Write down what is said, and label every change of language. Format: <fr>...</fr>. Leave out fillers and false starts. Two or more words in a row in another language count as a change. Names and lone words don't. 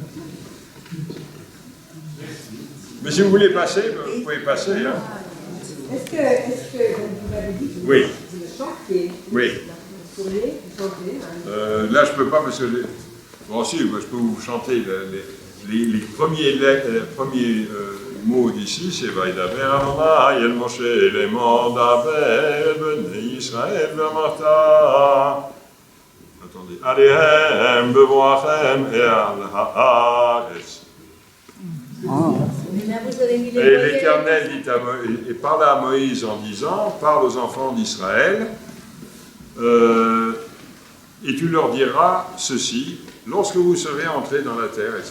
<fr>Mais si vous voulez passer, vous pouvez passer. Hein. Est-ce que vous m'avez dit que Oui. vous chantiez? Oui. Vous pourriez chanter Là, je ne peux pas parce que... Bon, si, moi, je peux vous chanter les premiers mots d'ici, c'est «</fr> <he>וידבר ה' אל משה לאמר דבר בני ישראל ואמרת</he> <fr>» Attendez. «</fr> <he>אלהם בבואכם את אל הארץ</he> <fr>» Et l'Éternel dit et parle à Moïse en disant, parle aux enfants d'Israël, et tu leur diras ceci, lorsque vous serez entrés dans la terre, etc.</fr>